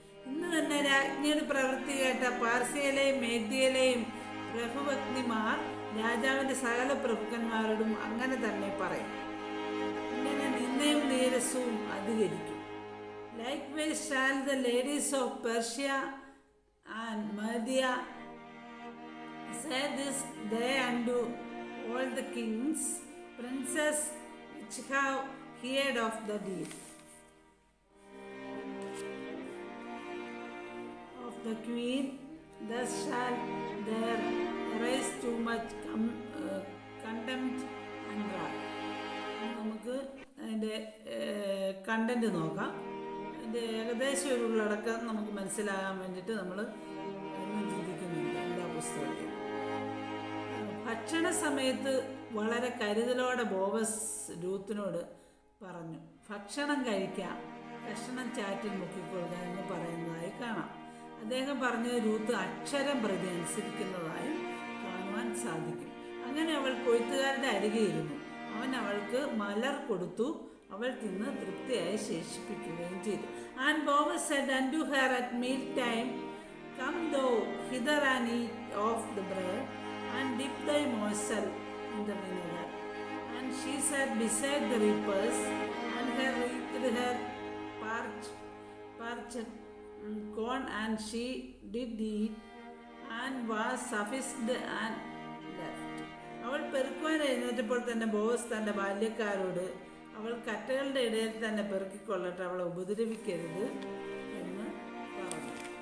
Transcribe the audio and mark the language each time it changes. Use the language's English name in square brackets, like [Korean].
[Malayalam] ഇന്ന് തന്നെ രാജ്ഞിയുടെ പ്രവൃത്തി കേട്ട പാർസ്യയിലെയും മേദ്യയിലെയും പ്രഭുപത്നിമാർ രാജാവിൻ്റെ സകല പ്രഭുക്കന്മാരോടും അങ്ങനെ തന്നെ പറയും. ഇങ്ങനെ നിന്നയും നീരസവും അധികരിക്കും. [English] Likewise shall the ladies of Persia and Media say this day unto all the kings, princes which have heard of the deed of the queen, thus shall there arise too much contempt and wrath. [Malayalam] നമുക്ക് അതിൻ്റെ content നോക്കാം. അതിൻ്റെ ഏകദേശം ഒരു ഉള്ളടക്കം നമുക്ക് മനസ്സിലാകാൻ വേണ്ടിയിട്ട് നമ്മൾ ചിന്തിക്കുന്നുണ്ട് എല്ലാ പുസ്തകത്തിലും. ഭക്ഷണ സമയത്ത് വളരെ കരുതലോടെ ബോവസ് രൂത്തിനോട് പറഞ്ഞു, ഭക്ഷണം കഴിക്കാം, കഷണം ചാറ്റിൽ മുക്കിക്കൊള്ളുക എന്ന് പറയുന്നതായി കാണാം. അദ്ദേഹം പറഞ്ഞത് രൂത്ത് അക്ഷരം പ്രതി അനുസരിക്കുന്നതായും കാണുവാൻ സാധിക്കും. അങ്ങനെ അവൾ കൊയ്ത്തുകാരുടെ അരികെ ഇരുന്നു. അവൻ അവൾക്ക് മലർ കൊടുത്തു. അവൾ തിന്ന് തൃപ്തിയായി ശേഷിപ്പിക്കുകയും ചെയ്തു. [English] And Boaz said unto her at meal time, Come thou hither and eat of the bread, and dip thy morsel in the vinegar. And she sat beside the reapers, and her wreathed her parched corn, and she did eat, and was sufficed and left. [Malayalam] അവൾ പെറുക്കുവാൻ എഴുന്നേറ്റപ്പോൾ തന്നെ ബോവസ് തൻ്റെ ബാല്യക്കാരോട്, അവൾ കറ്റകളുടെ ഇടയിൽ തന്നെ പെറുക്കിക്കൊള്ളട്ടെ, അവളെ ഉപദ്രവിക്കരുത് എന്ന് പറഞ്ഞു.